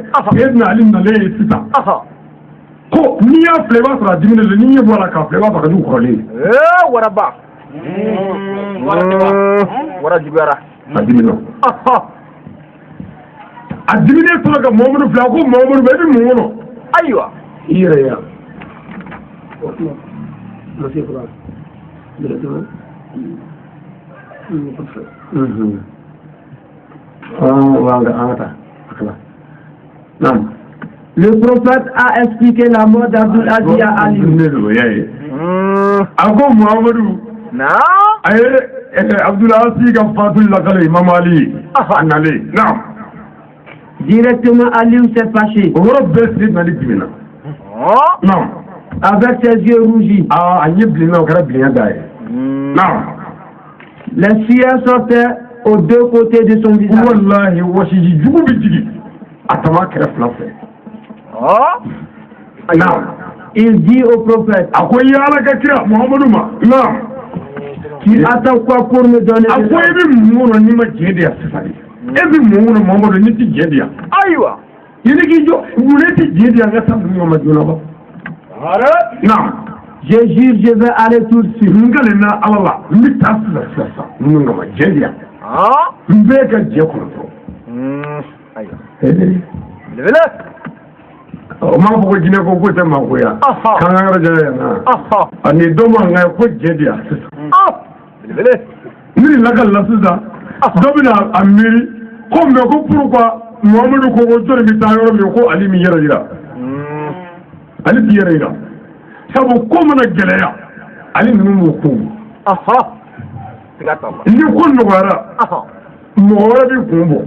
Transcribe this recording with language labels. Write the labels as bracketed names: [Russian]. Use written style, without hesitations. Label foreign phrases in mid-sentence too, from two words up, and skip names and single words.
[Bambara] Sayyidina Ali nalen ye sisan. Ko n'i y'a filɛ i b'a sɔrɔ a diminen don n'i ɲɛ bɔ a la k'a filɛ i b'a sɔrɔ a ka jugu kɔrɔlen ye. Waraba. Wara juguyara. A dimina. A diminen tora ka Muhamadu filɛ a ko Muhamadu bɛ i bɛ mun kɔnɔ. Ayiwa. I yɛrɛ yan. [French] Le prophète a expliqué la mort d'Abdul Aziz à Aliou. [Bambara] A ko Muhamadu. A ye Abdul Aziz ka fatuli lakale Imam Ali. A nalen. [French] Directement, Aliou s'est fâché. [Bambara] O yɔrɔ bɛɛ Sayyidina Ali dimina. [French] Avec ses yeux rougis. [Bambara] A ɲɛ bilenna o kɛra bilenya da ye. [French] Les sueurs sortaient aux deux côtés de son visage. [Bambara] Wallahi wasiji jugu bɛ jigin a tama kɛrɛ fila fɛ. [French] Il dit au prophète, tu attends quoi pour me donner de je jure, je vais aller tout de suite. [Bambara] O ma fɔ ko jinɛ ko tɛ mangoya k'an ka yɔrɔ jɛya yan ani dɔ ma nka ko jɛ di yan sisan ni nin lakalila sisan dɔ bɛna a miiri ko mɛ ko pourquoi Muhamadu ko ko jɔnni bɛ taa yɔrɔ min ko Ali min yɛrɛ yira Ali t'i yɛrɛ yira sabu ko mana gɛlɛya Ali ninnu m'o kun ni ko nɔgɔyara mɔgɔ wɛrɛ b'i kun bɔ.